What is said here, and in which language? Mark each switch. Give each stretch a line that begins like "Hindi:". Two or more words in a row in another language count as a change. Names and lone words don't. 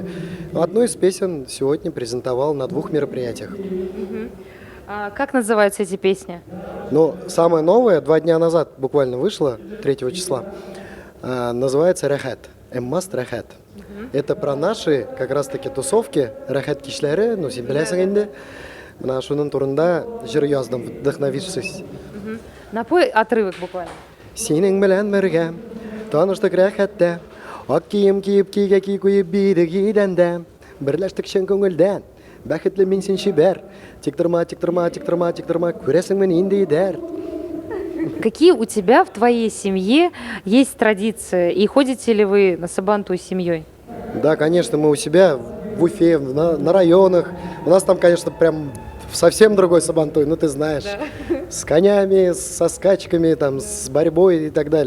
Russian: Одну из песен сегодня презентовал на 2 мероприятиях. А как называются эти песни? Но самое новое 2 дня назад буквально вышло, 3 числа, называется «Рахат», «Эммаст Рахат». Это про наши как раз-таки тусовки,
Tatar: «Рахат кишләре», ну, сен беләсең инде, мына шуның турында җыр яздым, вдохновившись.
Russian: Напой отрывок буквально.
Tatar: Синең белән бергә таныштык рәхәттә, ак кием киеп, кигә ки куеп бидек идәндә, берләштек чын күңелдән, бәхетле мин син чибәр, тик торма, тик торма, тик торма, тик торма, күрәсеңме инде идәр.
Russian: Какие у тебя в твоей семье есть традиции? И ходите ли вы на Сабантуй с семьей? Да, конечно, мы у себя в Уфе, на районах. У нас там, конечно, прям совсем другой сабантуй, ну ты знаешь, с конями, со скачками, там, с борьбой и так далее.